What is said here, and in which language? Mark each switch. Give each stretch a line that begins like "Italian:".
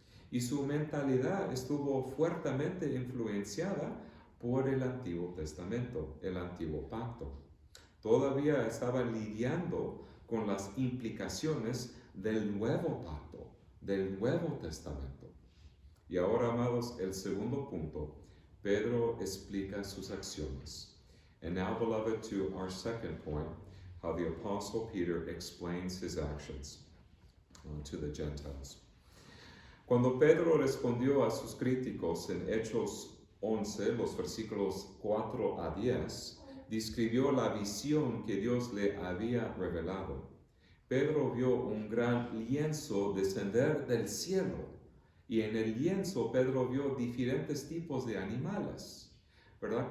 Spanish: Y su mentalidad estuvo fuertemente influenciada por el Antiguo Testamento, el Antiguo Pacto. Todavía estaban lidiando con las implicaciones del Nuevo Pacto, del Nuevo Testamento. Y ahora, amados, el segundo punto, Pedro explica sus acciones.
English: And now, beloved, to our second point, how the Apostle Peter explains his actions to the Gentiles.
Spanish: Cuando Pedro respondió a sus críticos en Hechos 11, los versículos 4 a 10, describió la visión que Dios le había revelado. Pedro vio un gran lienzo descender del cielo, y en el lienzo Pedro vio diferentes tipos de animales, ¿verdad?